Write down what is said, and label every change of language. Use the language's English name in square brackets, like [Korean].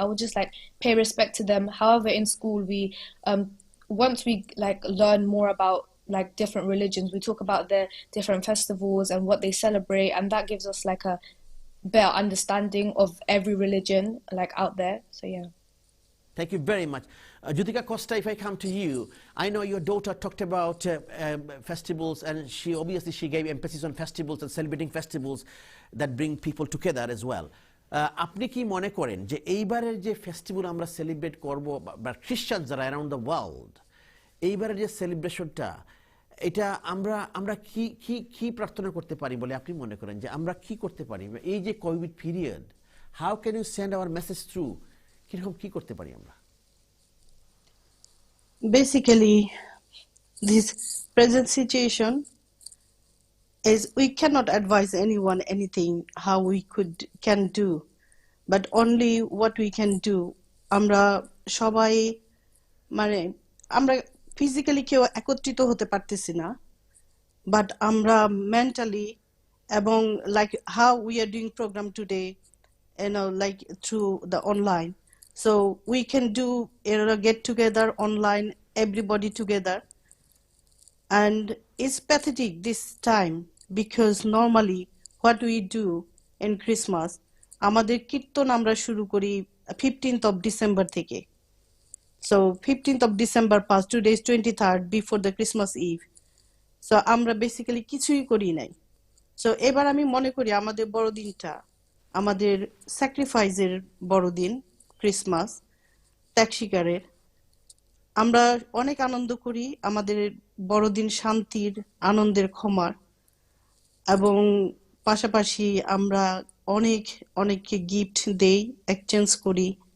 [English] I would just like pay respect to them. However, in school we once we like learn more about like different religions, we talk about their different festivals and what they celebrate, and that gives us like a better understanding of every religion like out there. So yeah. Thank you very much. Juthika Costa, if I come to you, I know your daughter talked about festivals, and she gave emphasis on festivals and celebrating festivals that bring people together as well. [Bangla] আপনি কি মনে করেন যে এইবারের যে festival আমরা celebrate করব, বা খ্রিস্টান যারা অ্যারাউন্ড দ্য ওয়ার্ল্ড, এইবারের যে সেলিব্রেশনটা, এটা আমরা কি কি কি প্রার্থনা করতে পারি বলে আপনি মনে করেন? যে আমরা কি করতে পারি এই যে Covid period, [English] how can you send our message through, [Bangla] কিরকম কি করতে পারি আমরা? [English] Basically, this present situation is we cannot advise anyone anything how we can do, but only what we can do. [Bangla] আমরা সবাই মানে আমরা ফিজিক্যালি কেউ একত্রিত হতে পারতেছি না, বাট আমরা মেন্টালি এবং [English] like how we are doing program today, like through the online. So we can do get together online, everybody together. And it's pathetic this time, because normally what we do in Christmas, [Bangla] আমাদের কীর্তন আমরা শুরু করি [English] 15th of December থেকে. So 15th of December past, today is 23rd, before the Christmas Eve. [Bangla] So আমরা basically কিছুই করি নাই. So এবার আমি মনে করি আমাদের বড়দিনটা আমাদের স্যাক্রিফাইসের বড়দিন, ক্রিসমাস, ত্যাগ স্বীকারের। আমরা অনেক আনন্দ করি, আমাদের বড়দিন শান্তির, আনন্দের, ক্ষমার, এবং পাশাপাশি আমরা অনেককে গিফট দেই, এক্সচেঞ্জ করি।